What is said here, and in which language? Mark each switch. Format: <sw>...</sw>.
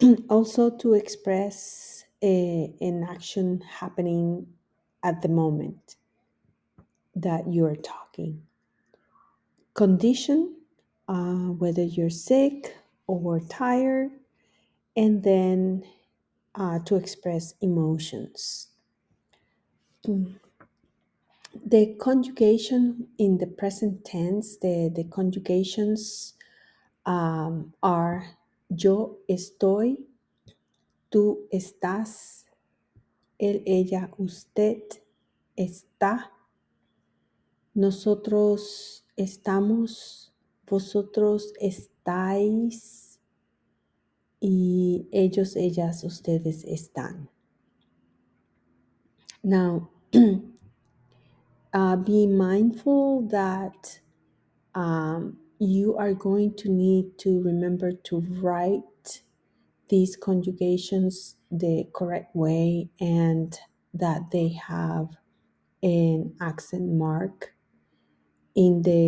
<en>Also to express an action happening at the moment that you're talking. Condition, whether you're sick or tired, and then to express emotions. The conjugation in the present tense, the conjugations are</en> <es>yo estoy, tú estás, él, ella, usted está, nosotros estamos, vosotros estáis y ellos, ellas, ustedes están.</es> <en>Now, be mindful that you are going to need to remember to write these conjugations the correct way and that they have an accent mark in</en>